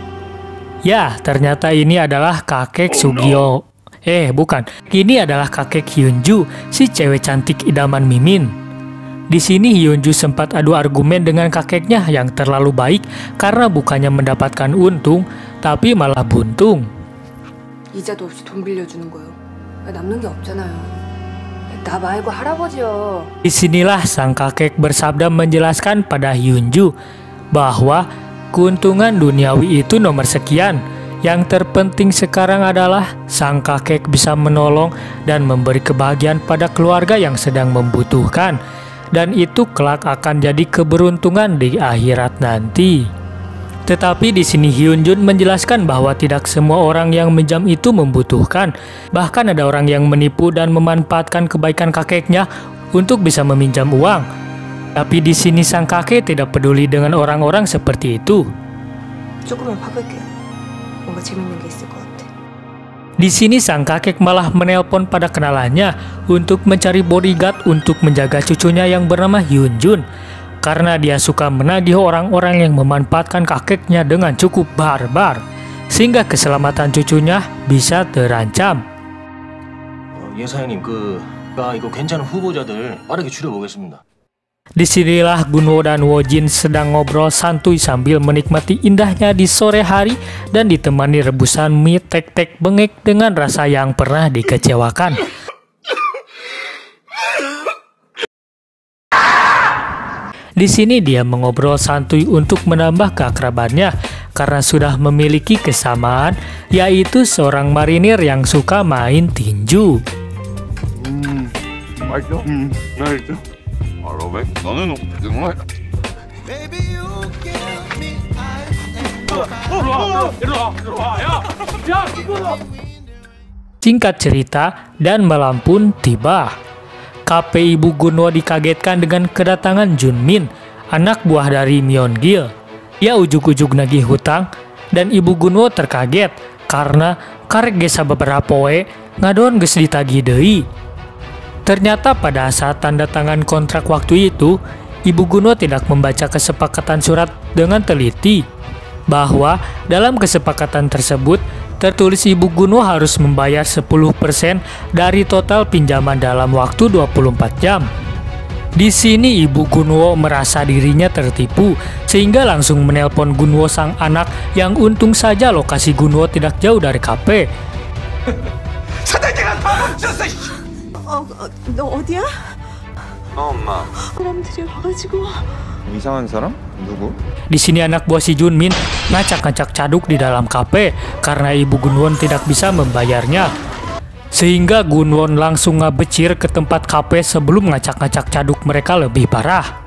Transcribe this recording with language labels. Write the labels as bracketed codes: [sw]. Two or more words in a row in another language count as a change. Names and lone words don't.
[id] Ya, ternyata ini adalah kakek Sugio. Bukan. Ini adalah kakek Hyunju, si cewek cantik idaman Mimin. Di sini Hyunju sempat adu argumen dengan kakeknya yang terlalu baik karena bukannya mendapatkan untung, tapi malah buntung. [ko] 이자도 없이 돈 빌려주는 거요. 남는 게 없잖아요. 나 말고 할아버지요. [id] Disinilah sang kakek bersabda menjelaskan pada Hyunju bahwa keuntungan duniawi itu nomor sekian. Yang terpenting sekarang adalah sang kakek bisa menolong dan memberi kebahagiaan pada keluarga yang sedang membutuhkan. Dan itu kelak akan jadi keberuntungan di akhirat nanti. Tetapi di sini Hyunjun menjelaskan bahwa tidak semua orang yang menjam itu membutuhkan. Bahkan ada orang yang menipu dan memanfaatkan kebaikan kakeknya untuk bisa meminjam uang. Tapi di sini sang kakek tidak peduli dengan orang-orang seperti itu. [ko] 조금만 봐볼게요. 뭔가 재밌는 게 있을 것 같아. [id] Di sini sang kakek malah menelpon pada kenalannya untuk mencari bodyguard untuk menjaga cucunya yang bernama Hyunjun. Karena dia suka menagih orang-orang yang memanfaatkan kakeknya dengan cukup barbar, sehingga keselamatan cucunya bisa terancam. [ko] 예 사장님 이거 괜찮은 후보자들 빠르게 추려보겠습니다. [id] Disinilah Gunwo dan Wojin sedang ngobrol santuy sambil menikmati indahnya di sore hari dan ditemani rebusan mie tek-tek bengek dengan rasa yang pernah dikecewakan. Di sini dia mengobrol santuy untuk menambah keakrabannya karena sudah memiliki kesamaan, yaitu seorang marinir yang suka main tinju. [ko] 맛있어? 맛있어? 로백, 너는 정말. [id] Singkat cerita, dan malam pun tiba. KP Ibu Gunwo dikagetkan dengan kedatangan Junmin, anak buah dari Myeongil. Ia ujuk-ujuk nagih hutang, dan Ibu Gunwo terkaget karena [su] karek gesa [id] beberapa [su] we ngadon geus ditagih deui. [id] Ternyata pada saat tanda tangan kontrak waktu itu, Ibu Gunwo tidak membaca kesepakatan surat dengan teliti. Bahwa dalam kesepakatan tersebut, tertulis Ibu Gunwo harus membayar 10% dari total pinjaman dalam waktu 24 jam. Di sini Ibu Gunwo merasa dirinya tertipu, sehingga langsung menelpon Gunwo sang anak yang untung saja lokasi Gunwo tidak jauh dari KP. [ko] 너 어디야? 엄마. 사람들이 와가지고. 이상한 사람? 누구? [id] Di sini anak buah si Junmin ngacak-ngacak caduk di dalam KP karena Ibu Gunwon tidak bisa membayarnya. Sehingga Gunwon langsung ngabecir ke tempat KP sebelum ngacak-ngacak caduk mereka lebih parah.